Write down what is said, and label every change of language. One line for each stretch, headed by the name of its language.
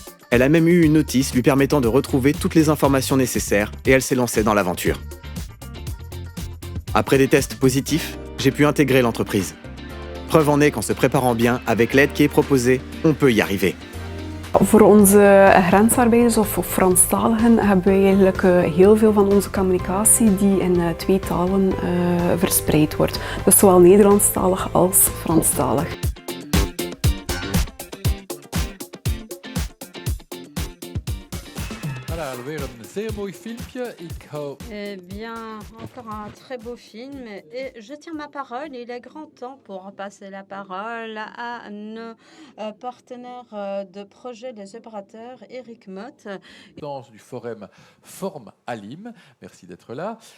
French: Elle a même eu une notice lui permettant de retrouver toutes les informations nécessaires et elle s'est lancée dans l'aventure. Après des tests positifs, j'ai pu intégrer l'entreprise. Preuve en est qu'en se préparant bien, avec l'aide qui est proposée, on peut y arriver.
Dutch: Voor onze grensarbeiders of Franstaligen hebben wij eigenlijk heel veel van onze communicatie die in 2 talen verspreid wordt. Dus zowel Nederlandstalig als Franstalig. Voilà, alweer een zeer mooi filmpje. Ik hou...
French: Eh bien, encore un très beau film. Et je tiens ma parole. Il est grand temps pour passer la parole à nos partenaires de projet, les opérateurs, Eric Mott. Du forum Form Alim. Merci d'être là.